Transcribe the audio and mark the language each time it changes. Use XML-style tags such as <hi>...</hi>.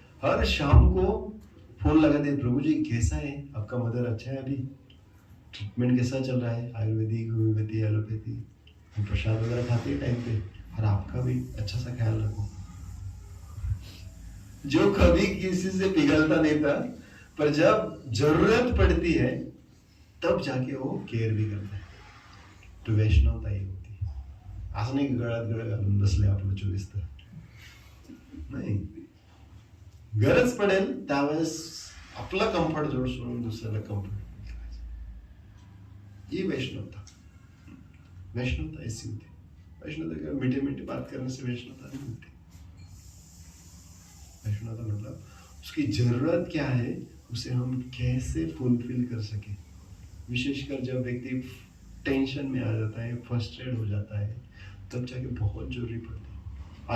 <hi>हर शाम को फोन लगाते, प्रभु जी कैसा है आपका मदर, अच्छा है अभी, ट्रीटमेंट कैसा चल रहा है, आयुर्वेदिक होम्योपैथी एलोपैथी, प्रसाद वगैरह खाते हैं टाइम पे, और आपका भी अच्छा सा ख्याल रखो। जो कभी किसी से पिघलता नहीं था, पर जब जरूरत पड़ती है तब जाके वो केयर भी करता है।</hi> <mr>तो वैष्णवता ही होती है, असं नाही गळ्यात गळ घालून बसले आपलं 24 तास, नाही, गरज पडेल त्यावेळेस आपला कम्फर्ट जोड सोडून दुसऱ्याला कम्फर्ट करायचं, ही वैष्णवता।</mr> <hi>वैष्णवता ऐसी होती है। वैष्णवता क्या मीठे मीठे बात करने से वैष्णवता नहीं होती। वैष्णवता मतलब उसकी जरूरत क्या है उसे हम कैसे फुलफिल कर सके। विशेषकर जब व्यक्ति टेंशन में आ जाता है, फ्रस्ट्रेट हो जाता है, तब जाके बहुत जरूरी पड़ती है।</hi>